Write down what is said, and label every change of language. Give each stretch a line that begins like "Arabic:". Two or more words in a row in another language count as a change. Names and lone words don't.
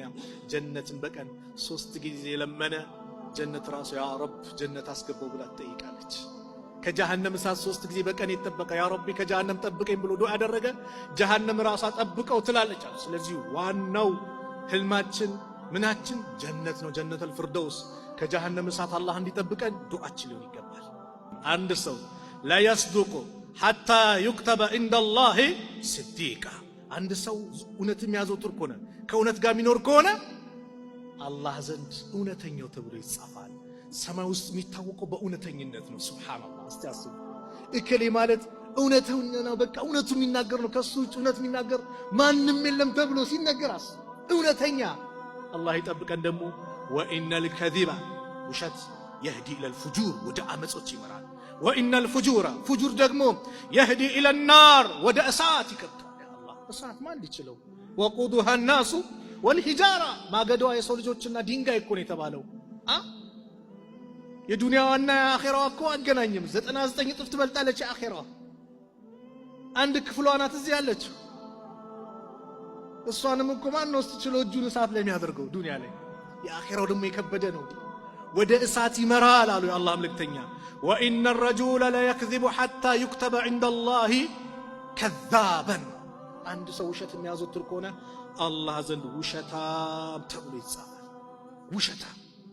Amharic: ጀነትን በቀን 3 ጊዜ ለመነ ጀነት ራሱ
Arabic: يا رب
Amharic: ጀነት አስገባው ብላ ትጠይቃለች ከጀሃነም እሳት 3 ጊዜ በቀን ይተበቀ
Arabic: يا ربي
Amharic: ከጀሃነም ጠብቀኝ ብሎ ዱዓ ያደረገ ጀሃነም ራሷ ጠብቀው ትላለች ስለዚህ ዋናው ህልማችን ምናችን ጀነት ነው
Arabic: جنة الفردوس
Amharic: ከጀሃነም እሳት አላህ እንዲጠብቀን ዱዓችን ሊሆን ይገባል አንድ ሰው
Arabic: لا يصدق حتى يكتب عند الله صديقا
Amharic: አንድ ሰው እውነት የሚያዘውትር ከሆነ ከእውነት ጋር የሚኖር ከሆነ አላህ ዘንድ እውነተኛው ተብሎ ይጻፋል ሰማይ ውስጥ የሚታወቀው በእውነተኝነት ነው ሱብሃንአላህ እስቲ አስቡ እከሌ ማለት እውነተኛ ነው በቃ እውነቱ የሚናገር ነው ከሱ ውጭ እውነት የሚናገር ማንንም የለም ተብሎ ሲነገር እውነተኛ አላህ ይጠብቀን ደግሞ
Arabic: وإن الكذب
Amharic: ውሸት
Arabic: يهدي الى الفجور
Amharic: ወደ አመጾች ይመራል
Arabic: وان الفجور فجور
Amharic: ደግሞ
Arabic: يهدي الى النار
Amharic: ወደ እሳት ይከታል
Arabic: يا الله
Amharic: እሳት ማን ሊችለው
Arabic: وقودها الناس والحجاره
Amharic: ማገዷ የሰው ልጆችና ድንጋይ እኮ ነው የተባለው የዱንያውና የአኺራው እኮ አገናኝም 99 እጥፍ ትበልጣለች የአኺራው አንድ ክፍሏ ናት እዚህ ያለችው እሷንም እኮ ማን ነው ስትችለው እጁን እሳት ላይ የሚያደርገው ዱንያ ላይ የአኺራው ደግሞ የከበደ ነው ወደ እሳት ይመራል አሉ የአላህ መልእክተኛ
Arabic: وان الرجل لا يكذب حتى يكتب عند الله كذابا
Amharic: አንድ ሰው ውሸት የሚያዘወትር ከሆነ አላህ ዘንድ ውሸታም ተብሎ ይጻፋል ውሸታም